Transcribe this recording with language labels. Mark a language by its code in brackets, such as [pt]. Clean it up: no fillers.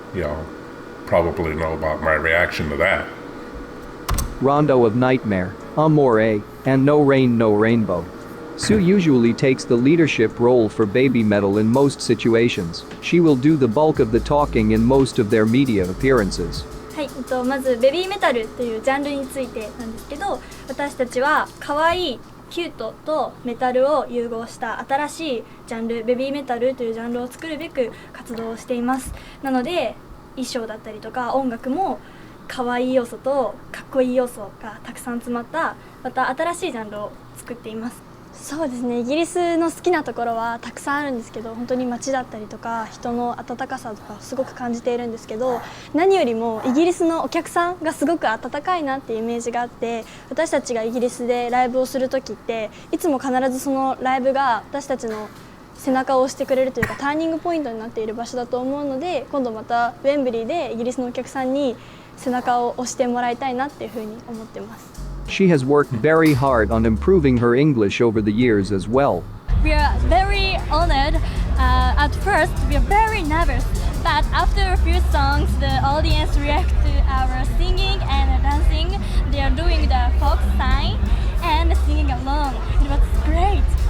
[en] Y'all probably know about my reaction to that. Rondo of Nightmare, Amore, and No Rain No Rainbow. Sue usually takes the leadership role for BabyMetal in most situations. She will do the bulk of the talking in most of their media appearances. [ja] はい、、まずベビーメタルっていうジャンルについてなんですけど、私たちは可愛いキュートとメタルを融合した新しいジャンル、ベビーメタルというジャンルを作るべく活動をしています。なので衣装だったりとか音楽も可愛い要素とかっこいい要素がたくさん詰まったまた新しいジャンルを作っています。そうですね、イギリスの好きなところはたくさんあるんですけど、本当に街だったりとか人の温かさとかすごく感じているんですけど、何よりもイギリスのお客さんがすごく温かいなっていうイメージがあって、私たちがイギリスでライブをする時っていつも必ずそのライブが私たちの背中を押してくれるというかターニングポイントになっている場所だと思うので、今度またウェンブリーでイギリスのお客さんに背中を押してもらいたいなっていうふうに思ってます。 [en] She has worked very hard on improving her English over the years as well. We are very honored. At first, we are very nervous, but after a few songs, the audience react to our singing and dancing. They are doing the folk sign and singing along. It was great.